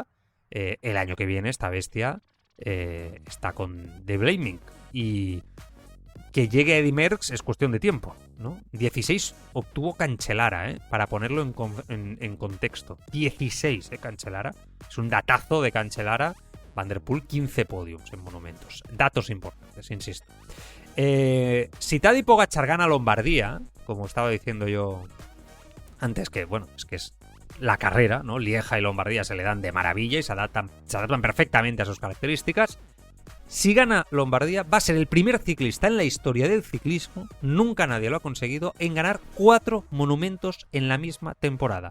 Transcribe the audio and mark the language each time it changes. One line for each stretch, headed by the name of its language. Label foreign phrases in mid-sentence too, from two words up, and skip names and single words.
Spanish: El año que viene esta bestia está con The Blaming. Y que llegue Eddy Merckx es cuestión de tiempo, ¿no? 16 obtuvo Cancellara, para ponerlo en contexto. 16, Cancellara. Es un datazo de Cancellara. Van der Poel, 15 podiums en monumentos. Datos importantes, insisto. Si Tadej Pogačar gana Lombardía, como estaba diciendo yo antes, que bueno, es que es la carrera, ¿no? Lieja y Lombardía se le dan de maravilla y se adaptan perfectamente a sus características. Si gana Lombardía, va a ser el primer ciclista en la historia del ciclismo, nunca nadie lo ha conseguido, en ganar 4 monumentos en la misma temporada.